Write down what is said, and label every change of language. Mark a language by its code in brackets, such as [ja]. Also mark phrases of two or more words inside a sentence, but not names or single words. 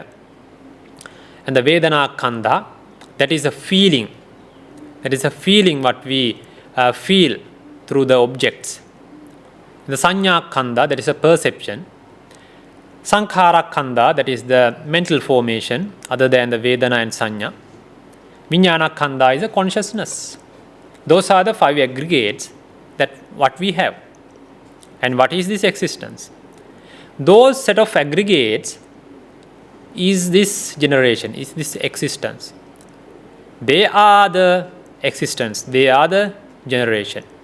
[en] And the [pi] vedana khandha, [en] that is a feeling. That is a feeling what we feel through the objects. The [pi] sanya khandha, [en] that is a perception. [pi] Sankhara khandha, [en] that is the mental formation other than the vedana and sanya. [pi] Vijnana khandha [en] is a consciousness. Those are the 5 aggregates that what we have. And what is this existence? Those set of aggregates is this generation, is this existence. They are the existence, they are the generation.